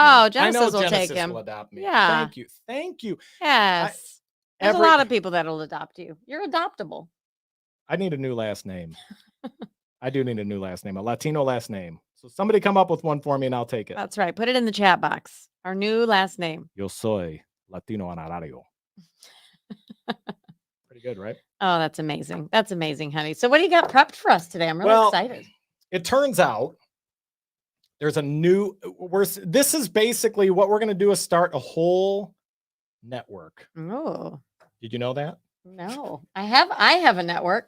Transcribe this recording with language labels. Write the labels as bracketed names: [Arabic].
[English] Oh, Genesis I know will Genesis take him. Will adopt me. Yeah. Thank you. Thank you. Yes. There's a lot of people that'll adopt you. You're adoptable. I need a new last name. I do need a new last name, a Latino last name. So somebody come up with one for me and I'll take it. That's right. Put it in the chat box. Our new last name. [Spanish] Yo soy Latino honorario. [English] Pretty good, right? Oh, that's amazing. That's amazing, honey. So what do you got prepped for us today? I'm really excited. It turns out there's a new, this is basically what we're going to do is start a whole network. Oh. Did you know that? No, I have a network.